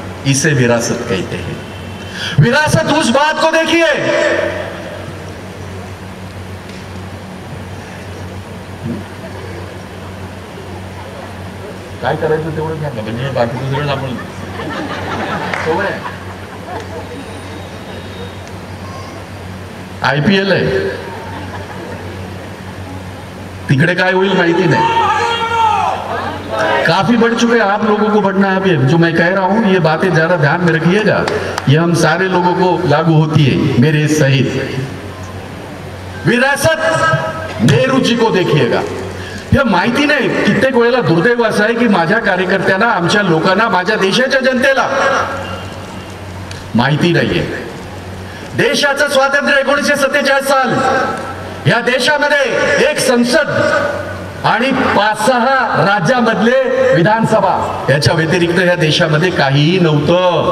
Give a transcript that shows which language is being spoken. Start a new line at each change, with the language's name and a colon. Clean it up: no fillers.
Hindi: इसे विरासत कहते हैं. विरासत उस बात को देखिए,
Marathi: काय करायचं तेवढं घ्या, म्हणजे बाकीचं सगळं आपण IPL आहे, तिकडे काय होईल माहिती
Hindi: नहीं। काफी बढ़ चुके हैं, आप लोगों को बढ़ना है। अभी जो मैं कह रहा हूं ये बातें जरा ध्यान में रखिएगा, ये हम सारे लोगों को लागू होती है, मेरे सहित। विरासत नेहरू जी को देखिएगा,
Marathi: हे माहिती नाही कित्येक वेळेला दुर्दैव असं आहे की माझ्या कार्यकर्त्यांना, आमच्या लोकांना, माझ्या देशाच्या जनतेला माहिती नाहीये। देशाचं स्वातंत्र्य 1947 साल, या देशामध्ये एक संसद आणि 5-6 राज्यामधले विधानसभा, याच्या व्यतिरिक्त या देशामध्ये काहीही नव्हतं।